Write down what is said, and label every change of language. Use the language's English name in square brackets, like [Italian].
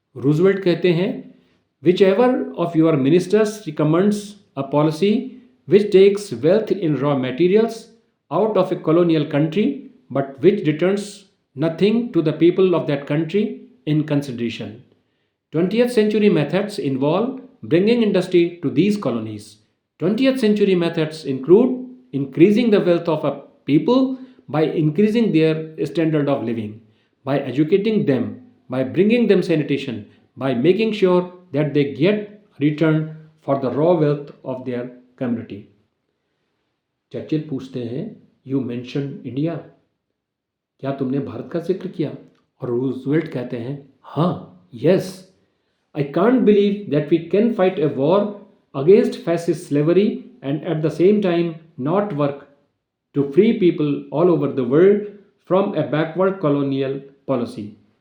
[Hindi] Roosevelt कहते हैं, [English] Whichever of your ministers recommends a policy which takes wealth in raw materials out of a colonial country but which returns nothing to the people of that country in consideration. 20th century methods involve bringing industry to these colonies. 20th century methods include increasing the wealth of a people by increasing their standard of living, by educating them, by bringing them sanitation, by making sure that they get return for the raw wealth of their community. [Hindi] Churchill पूछते हैं, [English] You mentioned India. [Hindi] क्या तुमने भारत का जिक्र किया? और Roosevelt कहते हैं, हाँ, [English] Yes, I can't believe that we can fight a war against fascist slavery and at the same time not work to free people all over the world from a backward colonial policy.